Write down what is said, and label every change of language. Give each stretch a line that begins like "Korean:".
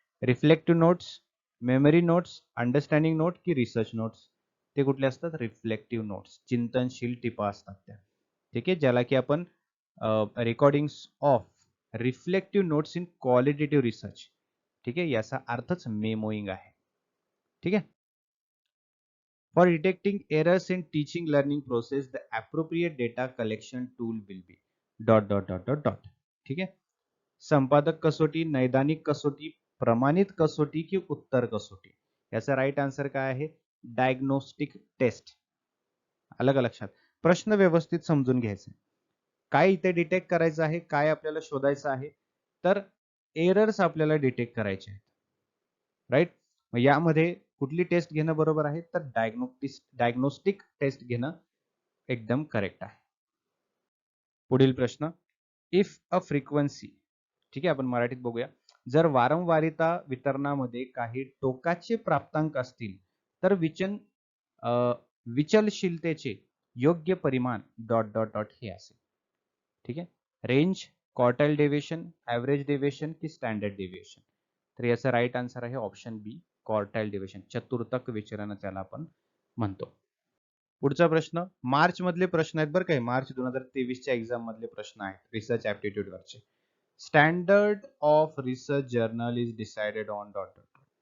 English: reflective notes, memory notes, understanding note की research notes,
Marathi: ते कुठले असतात? रिफ्लेक्टिव्ह नोट्स, चिंतनशील टिपा असतात त्या. ठीक आहे, ज्याला की आपण
English: recordings of reflective notes in qualitative research,
Marathi: ठीक आहे, याचा अर्थच मेमोइंग आहे. ठीक आहे.
English: For detecting errors in teaching learning process the appropriate data collection tool will be dot dot dot dot dot.
Marathi: ठीक आहे. संपादक कसोटी, नैदानिक कसोटी, प्रमाणित कसोटी की उत्तर कसोटी. याचा राईट आन्सर काय आहे? Diagnostic taste. अलग लक्षात. प्रश्न व्यवस्थित समजून घ्यायचे. काय इथे डिटेक्ट करायचं आहे, काय आपल्याला शोधायचं आहे, तर एरर्स आपल्याला डिटेक्ट करायचे आहेत. राईट. मग यामध्ये कुठली टेस्ट घेणं बरोबर आहे? तर डायग्नोस्टिक टेस्ट घेणं एकदम करेक्ट आहे. पुढील प्रश्न,
English: if a frequency,
Marathi: ठीक आहे, आपण मराठीत बघूया. जर वारंवारिता वितरणामध्ये काही टोकाचे प्राप्तांक असतील तर विचलशीलतेचे योग्य परिमाण डॉट डॉट डॉट हे असेल. ठीक आहे.
English: Range, quartile deviation, average deviation की standard deviation.
Marathi: तर याचा राईट आन्सर आहे ऑप्शन बी, क्वार्टाइल डेविएशन. चतुर्थक विचलन त्याला आपण म्हणतो. पुढचा प्रश्न, मार्च मधले प्रश्न आहेत बरं काय, मार्च 2023 च्या एक्झाम मधले प्रश्न आहेत रिसर्च ऍप्टिट्यूड वरचे.
English: Standard of research journal is decided on dot dot.